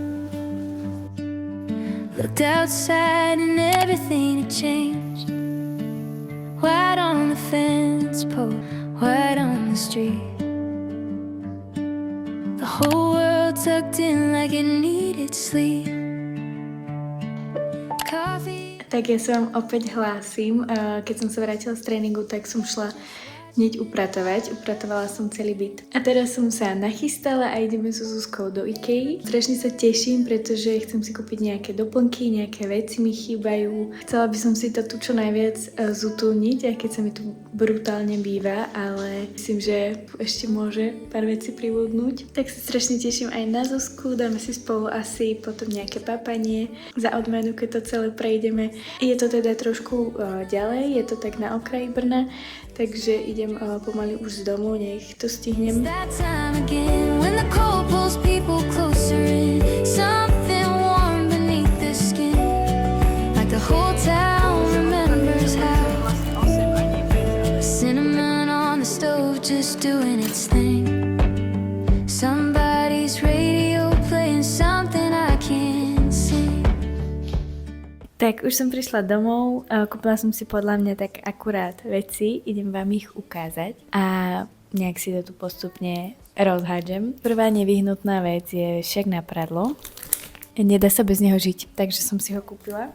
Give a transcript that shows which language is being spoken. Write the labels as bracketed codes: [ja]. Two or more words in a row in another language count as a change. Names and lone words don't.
[en] Looked outside and everything had changed. White on the fence post, white on the street. The whole world tucked in like it needed sleep. Coffee. [sk] Tak ja sa vám opäť hlásim. Keď som sa vrátila z tréningu, tak som šla hneď upratovať. Upratovala som celý byt. A teraz som sa nachystala a ideme so Zuzkou do Ikei. Strašne sa teším, pretože chcem si kúpiť nejaké doplnky, nejaké veci mi chýbajú. Chcela by som si to tu čo najviac zutulniť, aj keď sa mi tu brutálne býva, ale myslím, že ešte môže pár vecí pribudnúť. Tak sa strašne teším aj na Zuzku, dáme si spolu asi potom nejaké papanie za odmenu, keď to celé prejdeme. Je to teda trošku ďalej, je to tak na okraji Brna, takže idem pomaly už z domu, nech to stihnem. [en] That time again when the cold pulls people closer in. Something warm beneath the skin, like the whole town remembers how cinnamon on the stove just doing its thing. Somebody's radio playing something I can't sing. [sk] Tak už som prišla domov, kúpila som si podľa mňa tak akurát veci, idem vám ich ukázať a nejak si to tu postupne rozhádžem. Prvá nevyhnutná vec je však na pradlo. Nedá sa bez neho žiť, takže som si ho kúpila.